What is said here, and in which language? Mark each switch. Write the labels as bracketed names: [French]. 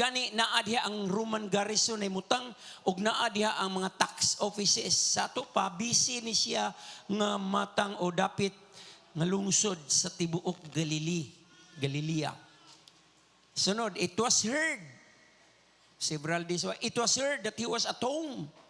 [Cebuano] Gani naa diha ang Roman garrison ay mutang og naa diha ang mga tax offices. Sa ato pa, busy ni siya nga matang o dapit nga lungsod sa tibuok Galilea. [English] Sunod, it was heard, several days, it was heard that he was at home.